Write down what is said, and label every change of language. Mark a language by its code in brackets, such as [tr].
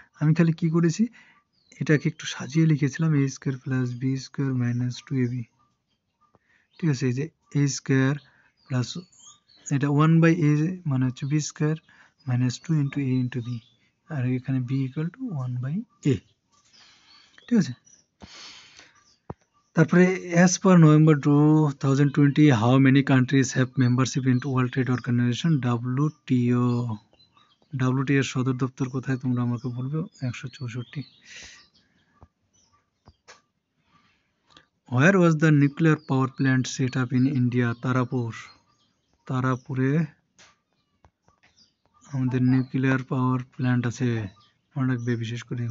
[bn] আমি খালি কি করেছি, এটাকে একটু সাজিয়ে লিখেছিলাম a square plus B square minus 2ab, ঠিক আছে? এই যে a স্কোয়ার প্লাস এটা 1/a মানে হচ্ছে B square minus 2 into a into B, আর এখানে b ইকুয়াল টু 1/a, ঠিক আছে? [en] তারপরে as per November 2020 how many countries have membership into World Trade Organization WTO? [bn] WTO এর সদর দপ্তর কোথায় তোমরা আমাকে বলবে? 164। [en] Where was the nuclear power plant set up in India? [bn] তারাপুরে আমাদের নিউক্লিয়ার পাওয়ার প্ল্যান্ট আছে, মনে রাখবে বিশেষ করে।